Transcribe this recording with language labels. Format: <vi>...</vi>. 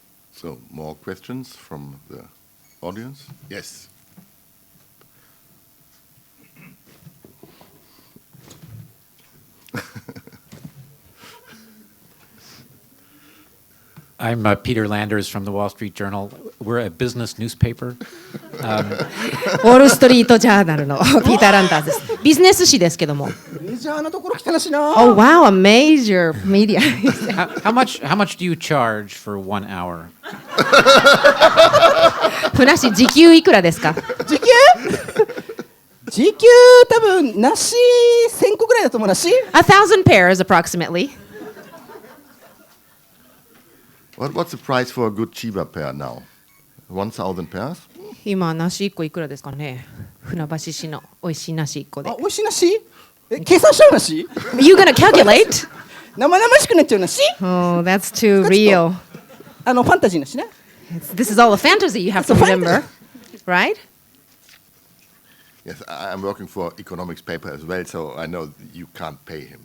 <en>So, more questions from the audience? Yes. I'm Peter Landers from the Wall Street Journal. We're a business newspaper.</en> <ja>ウォールストリートジャーナルのピーター・ランダーズです。ビジネス誌ですけども。メジャーなところ来たらしな。</ja> <en>Oh wow, a major media. How much do you charge for 1 hour?</en> <ja>ふなっしー時給いくらですか？時給多分なし1000個ぐらいだと思うなし。</ja> <en>1,000 pairs approximately. What's the price for a good Chiba pair now? 1,000 pairs?</en> <ja>今梨1個いくらですかね？船橋市の美味しい梨1個で。美味しい梨？計算しちゃう梨？</ja> <en>You gonna calculate?</en> <ja>生々しくなっちゃう梨？</ja> <en>Oh, that's too real.</en> <ja>ファンタジー梨ね。</ja> <en>This is all a fantasy you have to remember, right? Yes, I'm working for economics paper as well, so I know you can't pay him.</en>